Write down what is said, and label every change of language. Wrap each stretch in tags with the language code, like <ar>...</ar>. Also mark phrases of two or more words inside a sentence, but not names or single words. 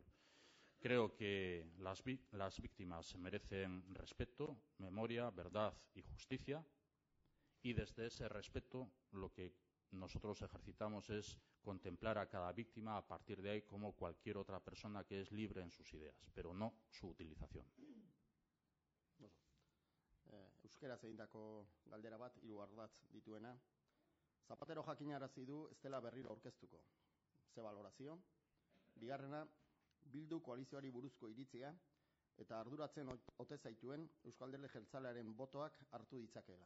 <es>Creo que las víctimas merecen respeto, memoria, verdad y justicia, y desde ese respeto lo que nosotros ejercitamos es contemplar a cada víctima a partir de ahí como cualquier otra persona que es libre en sus ideas, pero no su utilización.</es> <eu>Euskeraz egindako galdera bat, 3 ardatz dituena. Zapatero jakinarazi du ez dela berriro aurkeztuko. Ze balorazio? Bigarrena, Bildu koalizioari buruzko iritzia eta arduratzen ote zaituen Euskal Alderdi Jeltzalearen botoak hartu ditzakeela.</eu>